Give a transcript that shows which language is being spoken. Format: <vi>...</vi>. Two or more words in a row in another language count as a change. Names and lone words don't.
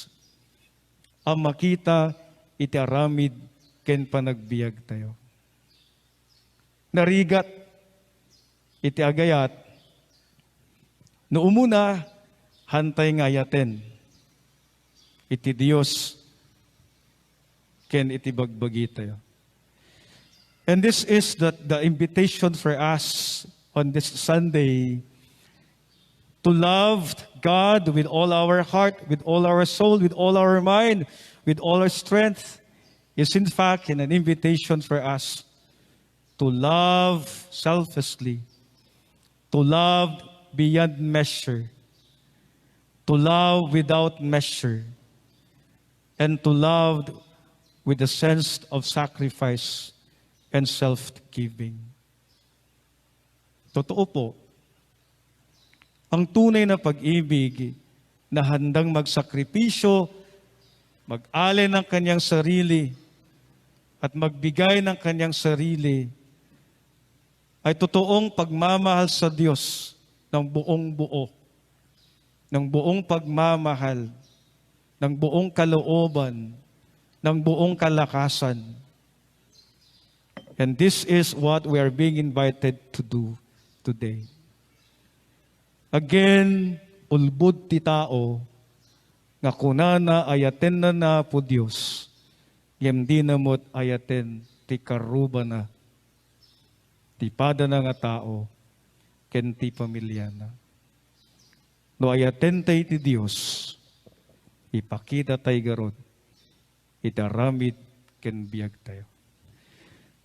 <ilo>Ang makita iti aramid ken panagbiag tayo. Narigat iti agayat. No umuna, hantay nga ayaten. Iti Dios ken iti bagbagi tayo.</ilo> <en>And this is the invitation for us on this Sunday to love God with all our heart, with all our soul, with all our mind, with all our strength, is in fact an invitation for us to love selflessly, to love beyond measure, to love without measure, and to love with a sense of sacrifice and self-giving.</en> <tl>Totoo po, ang tunay na pag-ibig na handang magsakripisyo, mag-alay ng kanyang sarili, at magbigay ng kanyang sarili, ay totoong pagmamahal sa Diyos ng buong buo, ng buong pagmamahal, ng buong kalooban, ng buong kalakasan.</tl> <en>And this is what we are being invited to do today. Again,</en> <ilo>ulbud ti tao, nga kunana ayaten na po Diyos, yem di namot ayaten ti karuba na, ti pada na nga tao, ken ti pamilya na. No ayaten tayo ti Diyos, ipakita tayo garod, itaramid ken biyag tayo.</ilo>